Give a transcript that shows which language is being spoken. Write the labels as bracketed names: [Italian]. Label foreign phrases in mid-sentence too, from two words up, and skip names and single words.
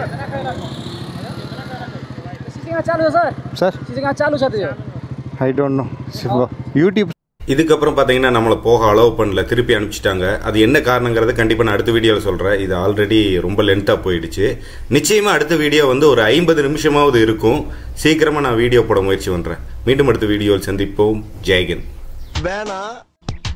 [Hindi] चालू है सर सर चालू है [English] I don't know YouTube. [Tamil] இதுக்கப்புறம் பார்த்தீங்கன்னா நம்மளை போக அலோவ் பண்ணல, திருப்பி அனுப்பிச்சிட்டாங்க. அது என்ன காரணங்கிறத கண்டிப்பாக நான் அடுத்த வீடியோவில் சொல்கிறேன். இது ஆல்ரெடி ரொம்ப லென்த்தாக போயிடுச்சு. நிச்சயமாக அடுத்த வீடியோ வந்து ஒரு 50 நிமிஷமாவது இருக்கும். சீக்கிரமாக நான் வீடியோ போட முயற்சி பண்ணுறேன். மீண்டும் அடுத்த வீடியோவில் சந்திப்போம். ஜெய்ஹிந்த்.